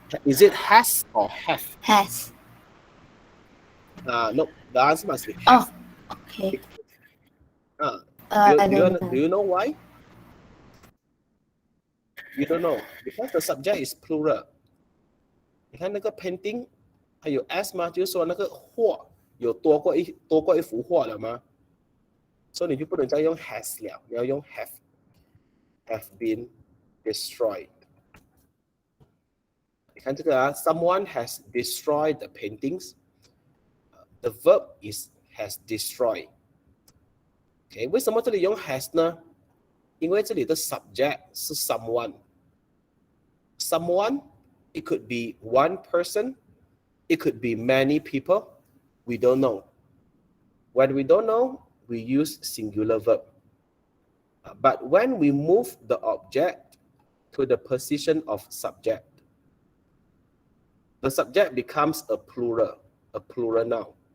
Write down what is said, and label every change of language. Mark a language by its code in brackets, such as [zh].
[en] Is it has or have? Has. No, the answer must be Oh, have. okay. Uh, I do don't know. you know why? You don't know because the subject is plural. [zh] 你看那个 painting 还有 s 吗？就是说那个画有多过一幅画了吗？所以你就不能再用 has 了，你要用 [en] have been destroyed。 [zh] 你看这个啊 [en] ，someone has destroyed the paintings. The verb is has destroyed. OK， 为什么这里用 has 呢？因为这里的 subject 是 someone. Someone, it could be one person, it could be many people. We don't know. When we don't know, we use singular verb. But when we move the object to the position of subject, the subject becomes a plural noun.